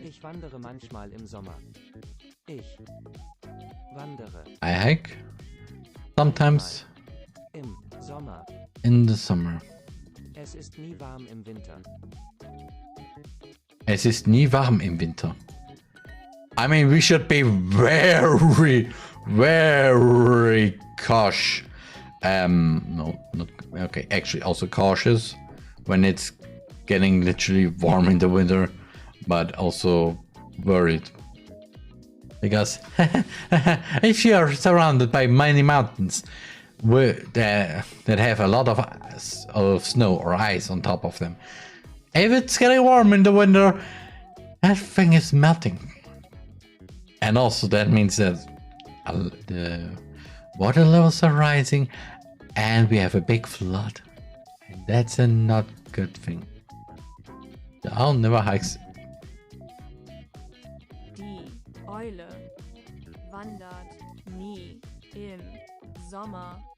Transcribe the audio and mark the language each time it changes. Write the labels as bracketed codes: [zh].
[de] Ich wandere manchmal im Sommer. Ich wandere [en] I hike sometimes [de] im Sommer. [en] in the summer. [de] Es ist nie warm im Winter. Es ist nie warm im Winter. [en] I mean, we should be very, very cautious. No, not okay. Actually, also cautious when it's getting literally warm in the winter, but also worried because if you are surrounded by many mountains that have a lot of snow or ice on top of them, if it's getting warm in the winter, that thing is melting. And also that means that the water levels are rising and we have a big flood. And that's a not good thing. I'll never hike. [de] Die Eule wandert nie im Sommer.